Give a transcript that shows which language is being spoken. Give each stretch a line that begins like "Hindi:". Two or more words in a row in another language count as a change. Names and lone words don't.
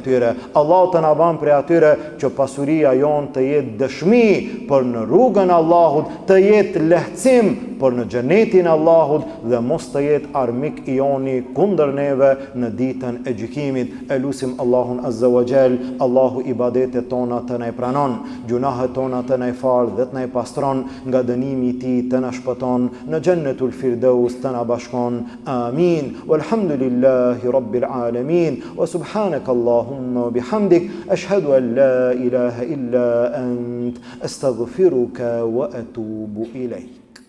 Albanian: Allahu të na bën prej atyre që pasuria shoqëria jonë të jetë dëshmi për në rrugën e Allahut, të jetë lehtësim për në xhenetin e Allahut dhe mos të jetë armik i joni kundër neve në ditën e gjykimit. Elusim Allahun
Arabic: عز وجل,
Albanian: Allahu ibadetet tona të na pranon, gjunahet tona të na fal dhe të na pastron, nga dënimi i tij të na shpëton, në Jannatul Firdaus të na bashkon. Amin.
Arabic: والحمد لله رب العالمين. وسبحانك اللهم وبحمدك، أشهد أن لا إله إلا أنت، أستغفرك وأتوب إليك.